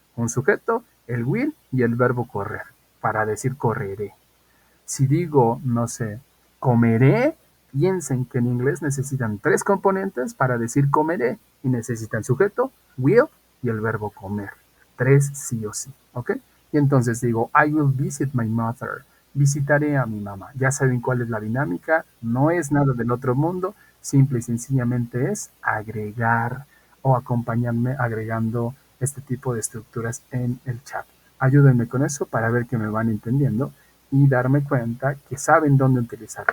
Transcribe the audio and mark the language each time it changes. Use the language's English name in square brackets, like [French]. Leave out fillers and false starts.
[Spanish] un sujeto, el will y el verbo correr, para decir correré. Si digo, no sé, comeré, piensen que en inglés necesitan tres componentes para decir comeré y necesitan sujeto, will y el verbo comer. Tres sí o sí, ¿ok? Y entonces digo, [English] I will visit my mother. [Spanish] Visitaré a mi mamá. Ya saben cuál es la dinámica. No es nada del otro mundo. Simple y sencillamente es agregar o acompañarme agregando este tipo de estructuras en el chat. Ayúdenme con eso para ver que me van entendiendo y darme cuenta que saben dónde utilizar.